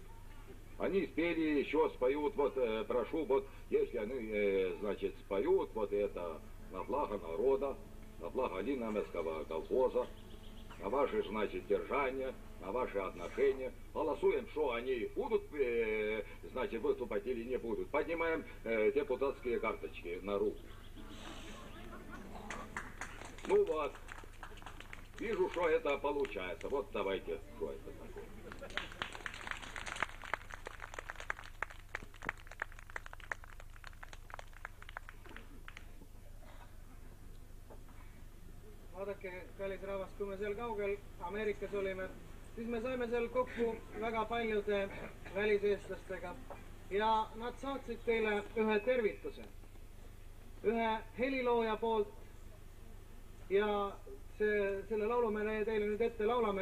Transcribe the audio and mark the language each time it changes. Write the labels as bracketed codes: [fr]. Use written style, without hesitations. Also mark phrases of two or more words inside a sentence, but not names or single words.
[ru] Они спели, еще споют, вот, прошу, вот, если они, значит, споют, вот это на благо народа, на благо Линномесского колхоза, на ваше, значит, держание, на ваши отношения. Голосуем, что они будут, значит, выступать или не будут. Поднимаем депутатские карточки на руку. Ну вот, вижу, что это получается. Вот давайте, что это такое. [et] Vaadake, kallis rahvas, kui me seal kaugel Ameerikas olime, siis me saime seal kokku väga paljude väliseestlastega ja nad saatsid teile ühe tervituse, ühe helilooja poolt ja selle laulu me teile nüüd ette laulame.